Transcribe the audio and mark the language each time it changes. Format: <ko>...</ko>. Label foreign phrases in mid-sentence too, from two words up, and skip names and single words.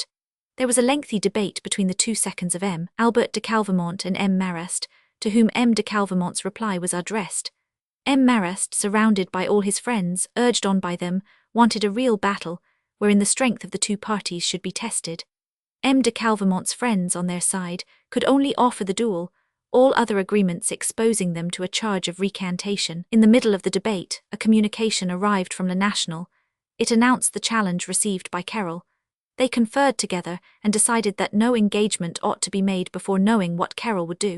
<en>There was a lengthy debate between the two seconds of M. Albert de Calvemont and M. Marrast, to whom M. de Calvemont's reply was addressed. M. Marrast, surrounded by all his friends, urged on by them, wanted a real battle, wherein the strength of the two parties should be tested. M. de Calvemont's friends, on their side, could only offer the duel, all other agreements exposing them to a charge of recantation. In the middle of the debate, a communication arrived from Le National. It announced the challenge received by Carroll. They conferred together and decided that no engagement ought to be made before knowing what Carroll would do.</en>